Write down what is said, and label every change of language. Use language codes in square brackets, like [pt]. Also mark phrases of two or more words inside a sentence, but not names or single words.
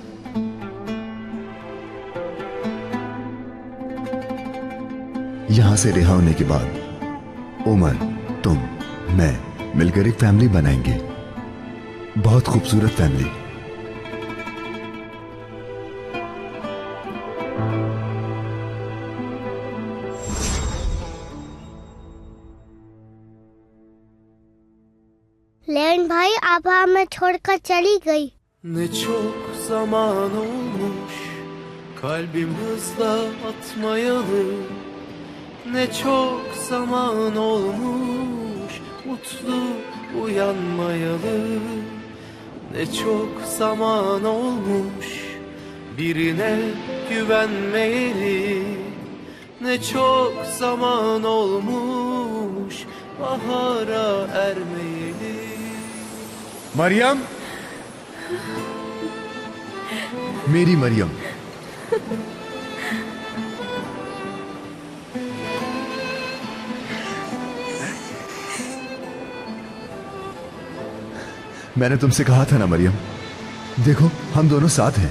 [hi] यहां से रिहा होने के बाद उमर, तुम, मैं मिलकर एक फैमिली बनाएंगे, बहुत खूबसूरत फैमिली। लेवेंट भाई, आबा हमें छोड़कर चली गई। [tr] Ne çok zaman olmuş kalbim hızla atmayalı. Ne çok zaman olmuş mutlu uyanmayalı. Ne çok zaman olmuş birine güvenmeyeli. Ne çok zaman olmuş bahara ermeyeli. [hi] मरियम, मेरी मरियम, मैंने तुमसे कहा था ना मरियम, देखो हम दोनों साथ हैं।